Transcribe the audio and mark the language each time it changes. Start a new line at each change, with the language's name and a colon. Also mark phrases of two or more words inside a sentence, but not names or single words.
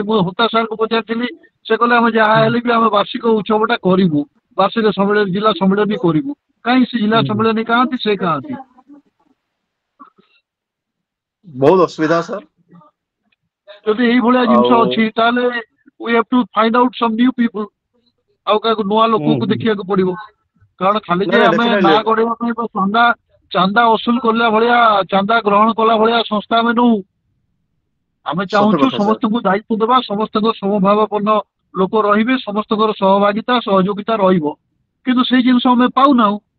Odia: ମୁଁ ହୋତା ସାର୍ଙ୍କୁ ପଚାରିଥିଲି, ସେ କହିଲେ ଆମେ ଯାହା ହେଲେ ବି ଆମେ ବାର୍ଷିକ ଉତ୍ସବଟା କରିବୁ, ବାର୍ଷିକ ସମ୍ମିଳନୀ ଜିଲ୍ଲା ସମ୍ମିଳନୀ କରିବୁ। କାହିଁ ସେ ଜିଲ୍ଲା ସମ୍ମିଳନୀ କାହାନ୍ତି, ସେ କାହାନ୍ତି? ବହୁତ ଅସୁବିଧା ସାର୍। ଯଦି ଏଇଭଳିଆ ଜିନିଷ ଅଛି ତାହେଲେ
English: we have to find out some new people।
Odia: ଆଉ କାହାକୁ ନୂଆ ଲୋକଙ୍କୁ ଦେଖିବାକୁ ପଡିବ। କାରଣ ଖାଲି ଯେ ଆମେ ନାଁ ଗଢିବା ପାଇଁ ଚାନ୍ଦା ଅସୁଲ କଲା ଭଳିଆ, ଚାନ୍ଦା ଗ୍ରହଣ କଲା ଭଳିଆ ସଂସ୍ଥା ଆମେ ନଉ। ଆମେ ଚାହୁଁଛୁ ସମସ୍ତଙ୍କୁ ଦାୟିତ୍ୱ ଦେବା, ସମସ୍ତଙ୍କ ସମଭାବାପନ୍ନ ଲୋକ ରହିବେ, ସମସ୍ତଙ୍କର ସହଭାଗିତା ସହଯୋଗିତା ରହିବ, କିନ୍ତୁ ସେଇ ଜିନିଷ ଆମେ ପାଉନାହୁଁ।